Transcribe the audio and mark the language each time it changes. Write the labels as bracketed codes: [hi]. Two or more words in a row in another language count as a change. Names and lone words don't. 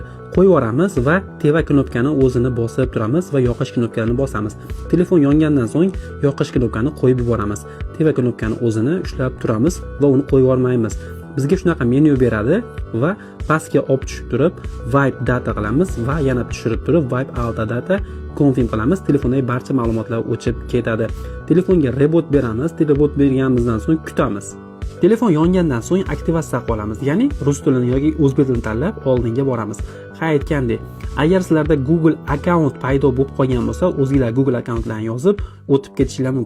[uz] Qo'yib yuboramiz va teva knopkani o'zini bosib turamiz va yoqish knopkani bosamiz. Telefon yongandan so'ng yoqish knopkani qo'yib yuboramiz. Teva knopkani o'zini ushlab turamiz va uni qo'yib yubormaymiz. Bizga shunaqa menyu beradi va pastga olib tushib turib [en] wipe data [uz] qilamiz va yana tushirib turib [en] wipe out data confirm [uz] qilamiz. Telefondagi barcha ma'lumotlar o'chib ketadi. Telefonga reboot beramiz. Reboot berganimizdan so'ng kutamiz. Telefon yongandan so'ng aktivatsiya qilib olamiz. Ya'ni rus tilini yoki o'zbek tilini tanlab oldinga boramiz. Ha, aytgandek, agar sizlarda Google account paydo bo'lib qolgan bo'lsa, o'zingizlar Google accountlarni yozib o'tib ketishinglar mumkin.